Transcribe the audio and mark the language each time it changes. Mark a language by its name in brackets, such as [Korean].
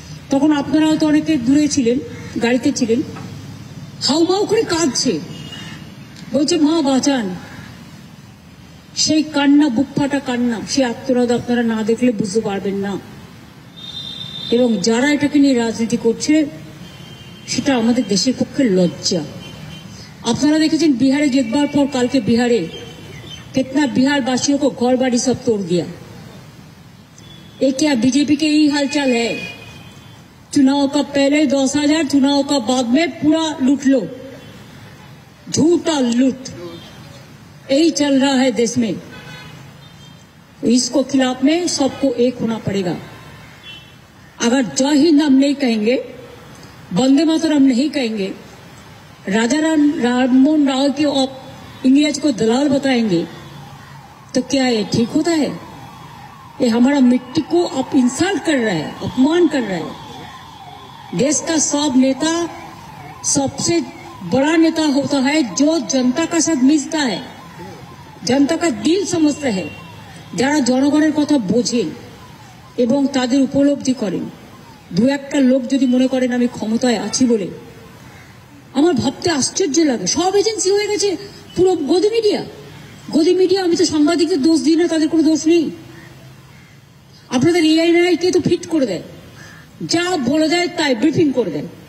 [Bangla] তখন আপনারা হয়তো অনেকে দূরে ছিলেন, গাড়িতে ছিলেন, হাউমাউ করে কাঁদছে, বলছে মা বাঁচান। সেই কান্না, বুক ফাটা কান্না, সেই আত্মনাদ আপনারা না দেখলে বুঝতে পারবেন না। এবং যারা এটাকে নিয়ে রাজনীতি করছে সেটা আমাদের দেশের পক্ষে লজ্জা। আপনারা দেখেছেন [Hindi] बिहार [Bangla] জিতবার পর কালকে [Hindi] बिहारे कितना बिहार वासियों को घर बाड़ी सब तोड़ दिया। ये क्या बीजेपी के यही हालचाल है? चुनाव का पहले 10,000, चुनाव का बाद में पूरा लूट लो, झूठा लूट यही चल रहा है देश में। इसको खिलाफ में सबको एक होना पड़ेगा। अगर जय हिंद हम नहीं कहेंगे, वंदे मातरम नहीं कहेंगे, राजा राममोहन राव के इंग्रज को दलाल बताएंगे, तो क्या ये ठीक होता है? ये हमारा मिट्टी को आप इंसल्ट कर रहा है, अपमान कर रहा है। देश का सब नेता सबसे बड़ा नेता होता है जो जनता का साथ मिलता है, जनता का दिल समझता है, [Bangla] যারা জনগণের কথা বোঝেন এবং তাদের উপলব্ধি করেন। দু একটা লোক যদি মনে করেন আমি ক্ষমতায় আছি বলে, আমার ভাবতে আশ্চর্য লাগে। সব এজেন্সি হয়ে গেছে পুরো গদি মিডিয়া। আমি তো সাংবাদিকদের দোষ দিই না, তাদের কোনো দোষ নেই। আপনাদের এআই কে তো ফিট করে দেয়, যা বলে দেয় তাই ব্রিফিং করে দেয়।